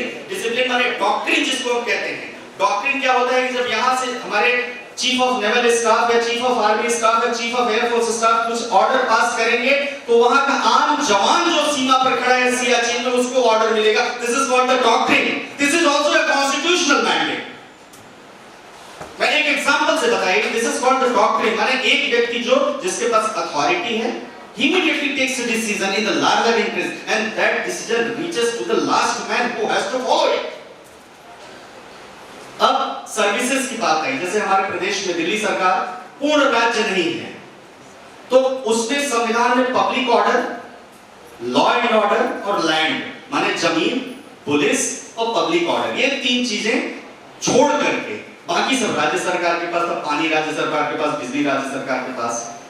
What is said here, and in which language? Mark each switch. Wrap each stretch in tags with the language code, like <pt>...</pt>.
<hi>Discipline माने doctrine जिसको हम कहते हैं। डॉक्ट्रिन क्या होता है कि जब यहां से हमारे चीफ ऑफ नेवल स्टाफ या चीफ ऑफ आर्मी स्टाफ या चीफ ऑफ एयरफोर्स स्टाफ कुछ ऑर्डर पास करेंगे तो वहां का आम जवान जो सीमा पर खड़ा है सियाचिन में, उसको ऑर्डर मिलेगा।</hi> <en>This is called the doctrine. This is also a constitutional mandate.</en> <hi>मैं एक एग्जांपल से बताइए,</hi> <en>this is called the doctrine</en> <hi>माने एक व्यक्ति जो जिसके पास अथॉरिटी है,</hi> <en>he immediately takes a decision in the larger interest and that decision reaches to the last man who has to follow it.</en> <hi>अब सर्विसेज की बात आई, जैसे हमारे प्रदेश में दिल्ली सरकार पूर्ण राज्य नहीं है, तो उसने संविधान में public order, law and order और लैंड माने जमीन, पुलिस और पब्लिक ऑर्डर, ये 3 चीजें छोड़ करके बाकी सब राज्य सरकार के पास, पानी राज्य सरकार के पास, बिजली राज्य सरकार के पास।</hi>